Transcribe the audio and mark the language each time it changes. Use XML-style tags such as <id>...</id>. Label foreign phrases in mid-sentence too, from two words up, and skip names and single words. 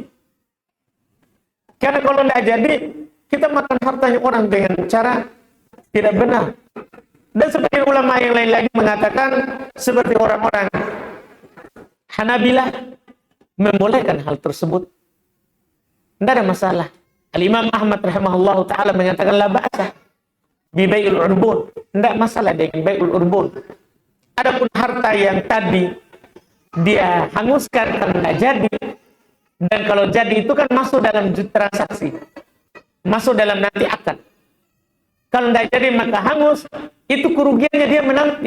<id>Karena kalau tidak jadi kita makan hartanya orang dengan cara tidak benar. Dan sebagian ulama yang lain lagi mengatakan seperti orang-orang Hanabilah membolehkan hal tersebut. Tidak ada masalah. Al-Imam Ahmad</id> <ar>رحمه الله تعالى</ar> <id>mengatakan</id> <ar>لا بأس ببيع العربون.</ar> <id>Tidak masalah dengan</id> <ar>بيع العربون.</ar> <id>Adapun harta yang tadi dia hanguskan karena jadi, dan kalau jadi itu kan masuk dalam transaksi, masuk dalam nanti akad. Kalau tidak jadi maka hangus, itu kerugiannya dia menanti.</id>